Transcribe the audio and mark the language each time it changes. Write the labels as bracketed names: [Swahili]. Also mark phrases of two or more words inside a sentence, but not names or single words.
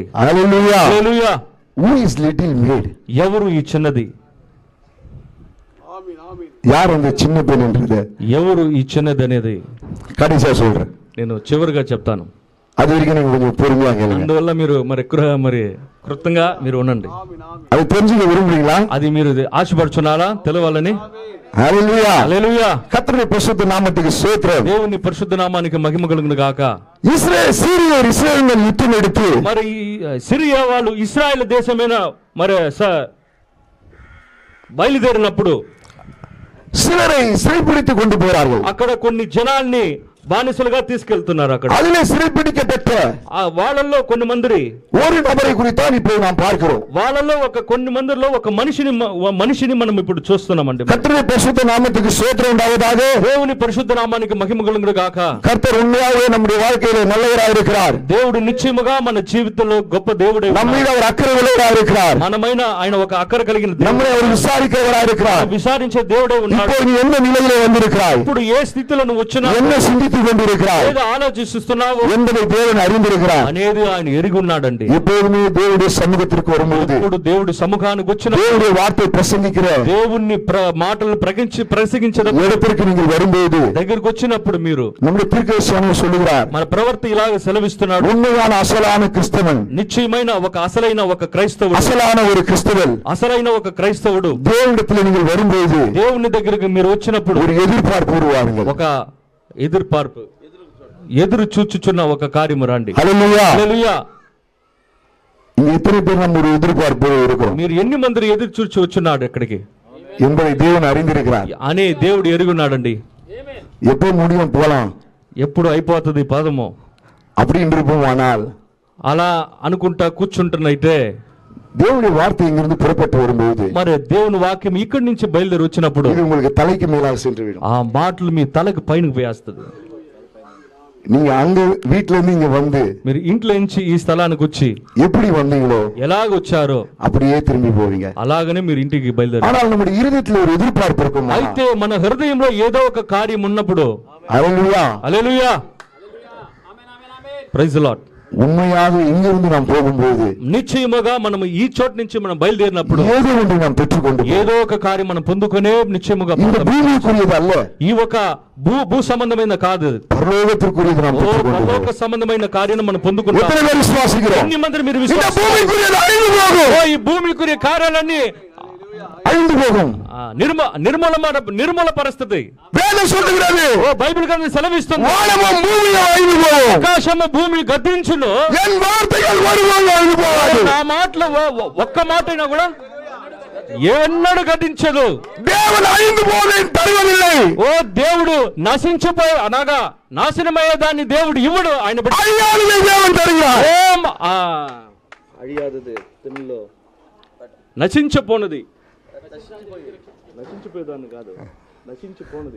[Telugu] హల్లెలూయా. హల్లెలూయా. [English] Who is little maid? [Telugu] ఎవరు ఈ చిన్నది? [Tamil] யார் அந்த சின்ன பெண் என்றது [Telugu] ఎవరు ఈ చిన్నది అనేది [Tamil] கடைசியா சொல்றேன். [Telugu] నేను చివరిగా చెప్తాను. [Tamil] அது வரைக்கும் நீங்க கொஞ்சம் பொறுமையா கேளுங்க. [Telugu] అందువల్ల మీరు మరి కృతంగా మీరు ఉండండి. [Tamil] அது தெரிஞ்சுக்க விரும்புறீங்களா? [Telugu] అది మీరు ఆశపడుచున్నారా తెలవాలని? హల్లెలూయా. హల్లెలూయా. [Tamil] கர்த்தருடைய பரிசுத்த நாமத்துக்கு ஸ்தோத்திரம். [Telugu] దేవుని పరిశుద్ధ నామానికి మహిమ కలుగును గాక. [Tamil] இஸ்ரேல் யுத்தம் எடுத்து [Telugu] మరి సిరియా వాళ్ళు ఇశ్రాయేల్ దేశమైన మరి బయలుదేరినప్పుడు [Tamil] சிலரை சிறைப்பிடித்துக் கொண்டு போறார்கள். [Telugu] అక్కడ కొన్ని జనాల్ని బానిసలుగా తీసుకెళ్తున్నారు. అక్కడ [Tamil] அதிலே சிறைப்பிடிக்கப்பட்ட [Telugu] వాళ్ళల్లో కొన్ని మంది [Tamil] ஒரு நபரை குறித்தான் இப்போ நாம் பார்க்கிறோம். [Telugu] వాళ్ళలో కొన్ని మందిలో ఒక మనిషిని మనం ఇప్పుడు చూస్తున్నామండి. [Tamil] கர்த்தருடைய பரிசுத்த நாமத்துக்கு ஸ்தோத்திரம் உண்டாவதாக. [Telugu] దేవుని పరిశుద్ధ నామానికి మహిమ కలుగును గాక. [Tamil] கர்த்தர் உண்மையாகவே நம்முடைய வாழ்க்கையிலே நல்லவராக இருக்கிறார். [Telugu] దేవుడు నిశ్చయముగా మన జీవితంలో గొప్ప దేవుడే. [Tamil] நம்ம மீது அவர் அக்கறை உள்ளவராக இருக்கிறார். [Telugu] మనమైన ఆయన ఒక అక్కర కలిగిన [Tamil] நம்மை அவர் விசாரிக்கிறவராக இருக்கிறார். [Telugu] విచారించే దేవుడే ఉన్నాడు. [Tamil] இப்போ நீ எந்த நிலையிலே வந்திருக்கிறாய்? [Telugu] ఇప్పుడు ఏ స్థితిలో నువ్వు వచ్చినా, [Tamil] என்ன சிந்தித்துக் கொண்டிருக்கிறாய், [Telugu] ఏదో ఆలోచిస్తున్నావు [Tamil] என்பதை தேவன் அறிந்திருக்கிறார். [Telugu] అనేది ఆయన ఎరిగి ఉన్నాడండి. [Tamil] எப்போதுமே தேவனுடைய சமூகத்திற்கு வரும்போது, [Telugu] ఇప్పుడు దేవుడి సముఖానికి వచ్చిన [Tamil] தேவனுடைய வார்த்தை பிரசங்கிக்கிற [Telugu] దేవుని మాటలు ప్రసంగించిన [Tamil] இடத்திற்கு நீங்கள் வரும்போது, [Telugu] దగ్గరికి వచ్చినప్పుడు మీరు [Tamil] நம்முடைய தீர்க்கதரிசி சொல்லுகிறார், [Telugu] మన ప్రవర్తి ఇలాగ సెలవిస్తున్నాడు. [Tamil] உண்மையான அசலான கிறிஸ்தவன், [Telugu] నిశ్చయమైన ఒక అసలైన ఒక క్రైస్తవుడు, [Tamil] அசலான ஒரு கிறிஸ்தவன், [Telugu] అసలైన ఒక క్రైస్తవుడు [Tamil] தேவனிடத்தில் நீங்கள் வரும்போது [Telugu] దేవుని దగ్గరికి మీరు వచ్చినప్పుడు [Tamil] ஒரு எதிர்பார்ப்பு உருவாகுங்கள். [Telugu] ఒక ఎదురు చూచుచున్న ఒక కార్యము రండి. హల్లెలూయా. హల్లెలూయా. [Tamil] இங்க எத்தனை பேர் நம்ம ஒரு எதிர்பார்ப்பு இருக்கிறோம்? [Telugu] మీరు ఎన్ని మంది ఎదురు చూచి వచ్చున్నాడు ఎక్కడికి [Tamil] என்பதை தேவன் அறிந்திருக்கிறார். [Telugu] అనే దేవుడు ఎరుగున్నాడండి. [Tamil] எப்போ முடியும் போலாம், [Telugu] ఎప్పుడు అయిపోతుంది పదము [Tamil] அப்படி இருப்போம். ஆனால் [Telugu] అలా అనుకుంటా కూర్చుంటున్నైతే [Tamil] தேவனுடைய வார்த்தை இங்கிருந்து புறப்பட்டு வரும்போது [Telugu] మరి దేవుని వాక్యం ఇక్కడి నుంచి బయలుదేరి వచ్చినప్పుడు [Tamil] இது உங்களுக்கு தலைக்கு மேலாக சென்று விடும். [Telugu] ఆ మాటలు మీ తలకు పైన వేస్తుంది. [Tamil] நீங்க அங்க வீட்ல இருந்து இங்க வந்து [Telugu] మీరు ఇంట్లో నుంచి ఈ స్థలానికి వచ్చి [Tamil] எப்படி வந்தீங்களோ [Telugu] ఎలాగ వచ్చారో [Tamil] அப்படியே திரும்பி போவீங்க. [Telugu] అలాగనే మీరు ఇంటికి బయలుదేరు. [Tamil] ஆனால் நம்முடைய இருதயத்தில் ஒரு எதிர்பார்ப்பு இருக்கும். [Telugu] అయితే మన హృదయంలో ఏదో ఒక కార్యం ఉన్నప్పుడు [Tamil] ஹல்லேலூயா. [Telugu] హల్లెలూయా. [English] praise the Lord. [Tamil] உண்மையாக இங்கிருந்து நாம் போகும்போது [Telugu] నిశ్చయముగా మనం ఈ చోట నుంచి మనం బయలుదేరినప్పుడు [Tamil] ஏதோ ஒன்று நாம் பெற்றுக்கொண்டு [Telugu] ఏదో ఒక కార్యం మనం పొందుకునే నిశ్చయముగా [Tamil] இந்த பூமிக்குரியது அல்ல, [Telugu] ఈ ఒక భూ సంబంధమైన కాదు, [Tamil] பரலோகத்திற்குரியது நாம் பெற்றுக்கொண்டு [Telugu] పరలోక సంబంధమైన కార్యాన్ని మనం పొందుకుంటాం. [Tamil] எத்தனை பேர் விசுவாசிக்கிறோம்? [Telugu] ఎన్ని మంది మీరు [Tamil] இந்த [Telugu] విశ్వాసం? [Tamil] பூமிக்குரியது அழிந்து போகும், [Telugu] ఈ భూమికుரிய కార్యాలన్నీ [Tamil] அழிந்து போகும். [Telugu] నిర్మూల పరిస్థితి [Tamil] வேதம் சொல்லுகிறது, [Telugu] బైబిల్ గ్రంథం సెలవిస్తుంది. [Tamil] வானமும் பூமியும் அழிந்து போகும், [Telugu] ఆకాశము భూమి గద్దించును, [Tamil] என் வார்த்தைகள் ஒருபோதும் அழிந்து போகாது. [Telugu] నా మాటలు ఒక్క మాట అయినా కూడా ఎన్నడూ గద్దించదు. [Tamil] தேவன் அழிந்து போவதை தருவதில்லை. [Telugu] ఓ దేవుడు నశించిపోయి అనగా నాశనమయ్యే దాన్ని దేవుడు ఇవ్వడు. ఆయన [Tamil] அழியாததை தேவன் தருகிறார். [Telugu] అழிయాదది తెలుగులో నశించిపోనది, నశించిపోయేదాన్ని కాదు, నశించిపోనది.